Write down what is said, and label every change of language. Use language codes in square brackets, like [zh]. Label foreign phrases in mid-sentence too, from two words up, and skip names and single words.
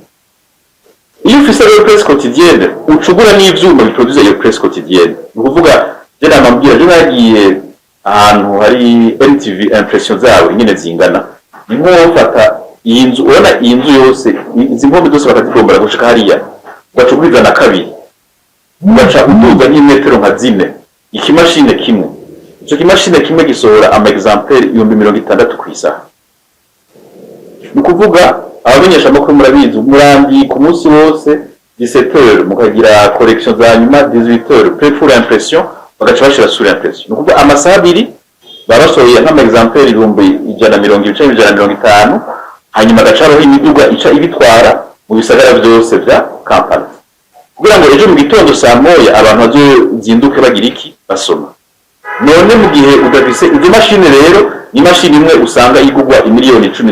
[rn] iyo ufise iyo [fr] presse quotidienne [rn] ucugura n'ivyuma biproduce iyo [fr] presse quotidienne [rn] ni kuvuga je namabwira je nagiye ahantu hari NTV impression zawe nyine zingana ni nko ufata iyi nzu urabona iyi nzu yose izi mpombe zose bakazikombora gushika hariya ugacuguriza na kabiri ugaca uduga nk'imetero nka zine ikimashine kimwe ico kimashine kimwe gisohora ama exemplaire 60,000 ku isaha ni kuvuga abamenyesha amakuru murabizi umurambi ku munsi wose 17h mukagira correction za nyuma 18h [fr] pour impression [rn] bagaca bashira [fr] sur impression [rn] ni kuvuga amasaha abiri babasohoye nk'ama exemplaire 120-150 hanyuma gacaho imiduga ica ibitwara mu bisagara byose vya Kampala kugira ngo ejo mu gitondo saa moya abantu bazozinduke bagira iki basoma none mu gihe udafise izo mashine rero ni mashine imwe usanga igugwa $10,000